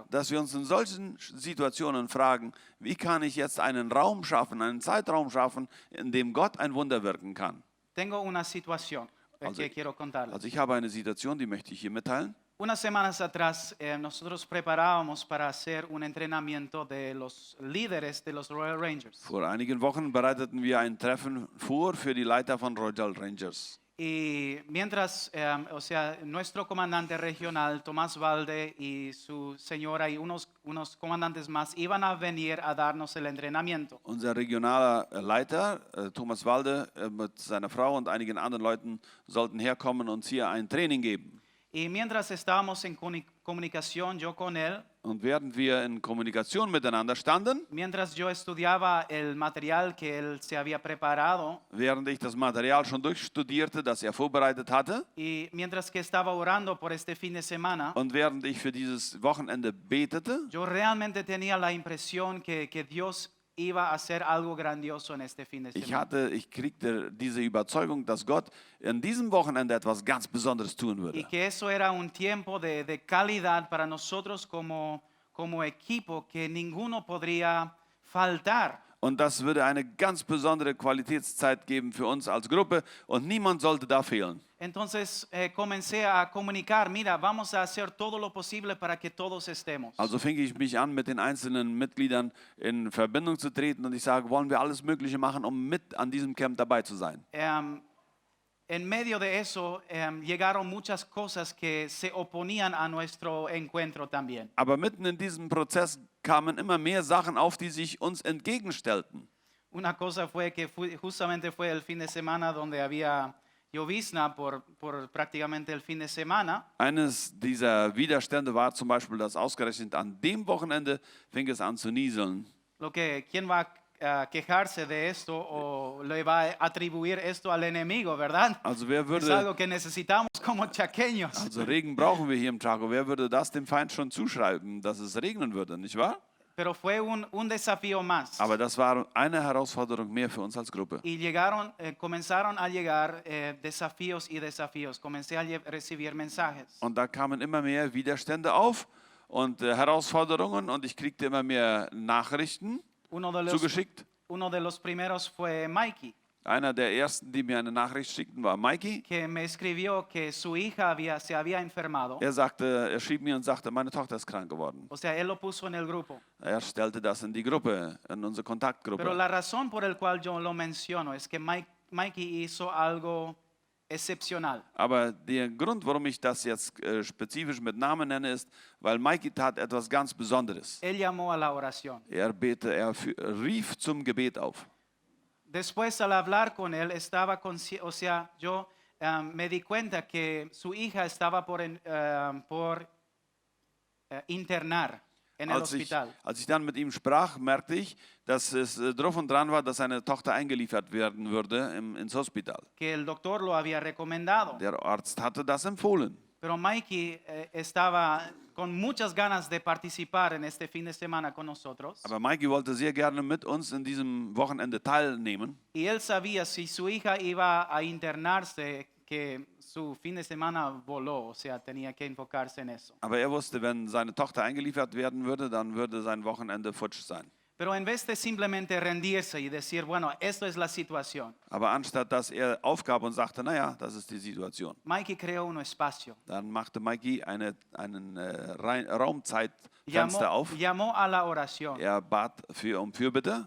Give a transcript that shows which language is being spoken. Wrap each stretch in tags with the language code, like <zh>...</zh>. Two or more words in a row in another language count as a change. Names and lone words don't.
<de>dass wir uns in solchen Situationen fragen, wie kann ich jetzt einen Raum schaffen, einen Zeitraum schaffen, in dem Gott ein Wunder wirken kann.</de> <es>Tengo una situación</es> <de>Also-</de> <es>que quiero contarles.</es> <de>Also ich habe eine Situation, die möchte ich hier mitteilen.</de> <es>Unas semanas atrás nosotros preparábamos para hacer un entrenamiento de los líderes de los Royal Rangers.</es> <de>Vor einigen Wochen bereiteten wir ein Treffen vor für die Leiter von Royal Rangers.</de> <es>Y mientras, nuestro comandante regional, Tomás Valde, y su señora y unos comandantes más iban a venir a darnos el entrenamiento.</es> <de>Unser regionaler Leiter, Thomas Walde, mit seiner Frau und einigen anderen Leuten sollten herkommen und uns hier ein Training geben.</de> <es>Y mientras estábamos en comunicación, yo con él,</es> <de>Und während wir in Kommunikation miteinander standen,</de> <es>mientras yo estudiaba el material que él se había preparado,</es> <de>während ich das Material schon durchstudierte, das er vorbereitet hatte,</de> <es>y mientras que estaba orando por este fin de semana,</es> <de>und während ich für dieses Wochenende betete,</de> <es>yo realmente tenía la impresión que Dios iba a hacer algo grandioso en este fin de semana.</es> <de>ich kriegte diese Überzeugung, dass Gott an diesem Wochenende etwas ganz Besonderes tun</de> <es>Y</es> <de>würde.</de> <es>que eso era un tiempo de calidad para nosotros como equipo que ninguno podría faltar.</es> <de>Und das würde eine ganz besondere Qualitätszeit geben für uns als Gruppe und niemand sollte da fehlen.</de> <es>Entonces comencé a comunicar, mira, vamos a hacer todo lo posible para que todos estemos.</es> <de>Also fing ich mich an, mit den einzelnen Mitgliedern in Verbindung zu treten und ich sage, wollen wir alles Mögliche machen, um mit an diesem Camp dabei zu sein.</de> <es>en medio de eso llegaron muchas cosas que se oponían a nuestro encuentro también.</es> <de>Aber mitten in diesem Prozess kamen immer mehr Sachen auf, die sich uns entgegenstellten.</de> <es>Una cosa fue que justamente fue el fin de semana donde había llovizna por prácticamente el fin de semana.</es> <de>Eines dieser Widerstände war zum Beispiel, dass ausgerechnet an dem Wochenende fing es an zu nieseln.</de> <es>¿Quién va a quejarse de esto o le va a atribuir esto al enemigo, verdad?</es> <de>Also wer</de> <es>Es</es> <de>würde,</de> <es>algo que necesitamos como chaqueños.</es> <de>also Regen brauchen wir hier im Chaco, wer würde das dem Feind schon zuschreiben, dass es regnen würde, nicht wahr?</de> <es>Pero fue un desafío más.</es> <de>Aber das war eine Herausforderung mehr für uns als Gruppe.</de> <es>Y comenzaron a llegar desafíos y desafíos. Comencé a recibir mensajes.</es> <de>Und da kamen immer mehr Widerstände auf und Herausforderungen und ich kriegte immer mehr Nachrichten zugeschickt.</de> <es>Uno de los primeros fue Mikey,</es> <de>Einer der ersten, die mir eine Nachricht schickten, war Mikey.</de> <es>que me escribió que su hija se había enfermado.</es> <de>Er schrieb mir und sagte, meine Tochter ist krank geworden.</de> <es>O sea, él lo puso en el grupo.</es> <de>Er stellte das in die Gruppe, in unsere</de> <es>Pero</es> <de>Kontaktgruppe.</de> <es>la razón por la cual yo lo menciono es que Mikey hizo algo excepcional.</es> <de>Aber der Grund, warum ich das jetzt spezifisch mit Namen nenne, ist, weil Mikey tat etwas ganz Besonderes.</de> <es>Él llamó a la oración.</es> <de>Er rief zum Gebet auf.</de> <es>Después, al hablar con él, yo me di cuenta que su hija estaba por internar en el hospital.</es> <de>Als ich dann mit ihm sprach, merkte ich, dass es drauf und dran war, dass seine Tochter eingeliefert werden würde ins Hospital.</de> <es>Que el doctor lo había recomendado.</es> <de>Der Arzt hatte das empfohlen.</de> <es>Pero Mikey estaba con muchas ganas de participar en este fin de semana con nosotros.</es> <de>Aber Mikey wollte sehr gerne mit uns in diesem Wochenende teilnehmen.</de> <es>Y él sabía si su hija iba a internarse, que su fin de semana voló, o sea, tenía que enfocarse en eso.</es> <de>Aber er wusste, wenn seine Tochter eingeliefert werden würde, dann würde sein Wochenende futsch sein.</de> <es>Pero en vez de simplemente rendirse y decir, bueno, esto es la situación,</es> <de>Aber anstatt dass er aufgab und sagte, naja, das ist die Situation,</de> <es>Mikey creó un espacio.</es> <de>dann machte Mikey einen Raumzeitfenster auf.</de> <es>Llamó a la oración.</es> <de>Er bat um Fürbitte.</de>